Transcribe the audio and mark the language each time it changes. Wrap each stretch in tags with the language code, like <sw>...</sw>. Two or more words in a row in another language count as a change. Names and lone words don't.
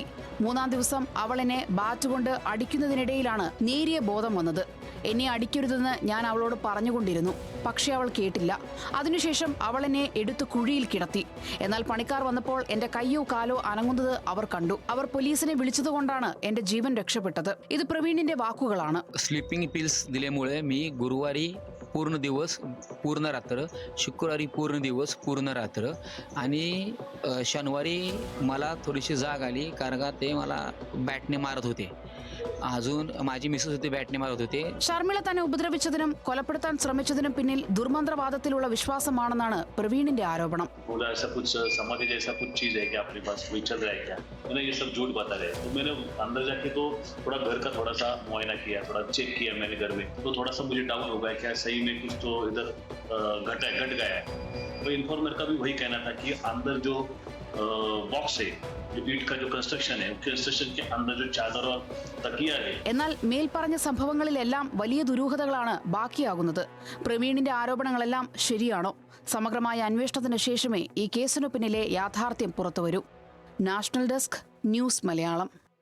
<ml>3-ാം ദിവസം അവൾ എന്നെ ബാറ്റ് കൊണ്ട് അടിക്കുന്നതിനിടയിലാണ് നേരിയ ബോധം വന്നത്. എന്നെ അടിക്കരുതെന്ന് ഞാൻ അവളോട് പറഞ്ഞുകൊണ്ടിരുന്നു. പക്ഷേ അവൾ കേട്ടില്ല. അതിനുശേഷം അവൾ എന്നെ എടുത്ത് കുഴിയിൽ കിടത്തി. എന്നാൽ പണിക്കാർ വന്നപ്പോൾ എന്റെ കയ്യോ കാലോ അനങ്ങുന്നത് അവർ കണ്ടു. അവർ പോലീസിനെ വിളിച്ചതുകൊണ്ടാണ് എന്റെ ജീവൻ രക്ഷപ്പെട്ടത്. ഇത് പ്രവീണിന്റെ വാക്കുകളാണ്.</ml> <en>sleeping pills</en> <mr>दिल्यामुळे मी गुरुवारी पूर्ण दिवस पूर्ण रात्र, शुक्रवारी पूर्ण दिवस पूर्ण रात्र आणि शनिवारी मला थोडीशी जाग आली कारण का ते मला बॅटने मारत होते. अजून माझी मिसेस होती बॅटने मारत होते.</mr> <ml>ഷർമിള തന്നെ ഉപദ്രവിച്ചതിനും കൊലപ്പെടുത്താൻ ശ്രമിച്ചതിനും പിന്നിൽ ദുർമന്ത്രവാദത്തിലുള്ള വിശ്വാസമാണെന്നാണ് പ്രവീണിന്റെ ആരോപണം.</ml> <hi>ऐसा कुछ समाधि जैसा कुछ चीज है क्या अपने पास, कोई चल रहा है क्या? मैंने ये सब झूठ बता रहे. तो मैंने अंदर जाके तो थोड़ा घर का थोड़ा सा मुआयना किया, थोड़ा चेक किया मैंने घर में. तो थोड़ा सा मुझे डाउन हो गया क्या सही में कुछ तो इधर घट गया है. तो इन्फॉर्मर का भी वही कहना था कि अंदर जो बॉक्स है, जो ईट का जो कंस्ट्रक्शन है, कंस्ट्रक्शन के अंदर जो चादर और तकिया है.</hi> <ml>എന്നാൽ മേൽപ്പറഞ്ഞ സംഭവങ്ങളിലെല്ലാം വലിയ ദുരൂഹതകളാണ് ബാക്കിയാകുന്നത്. പ്രവീണിന്റെ ആരോപണങ്ങളെല്ലാം ശരിയാണോ? സമഗ്രമായ അന്വേഷണത്തിന് ശേഷമേ ഈ കേസിനു പിന്നിലെ യാഥാർത്ഥ്യം പുറത്തുവരൂ.</ml> <en>National Desk,</en> <ml>ന്യൂസ് മലയാളം.</ml>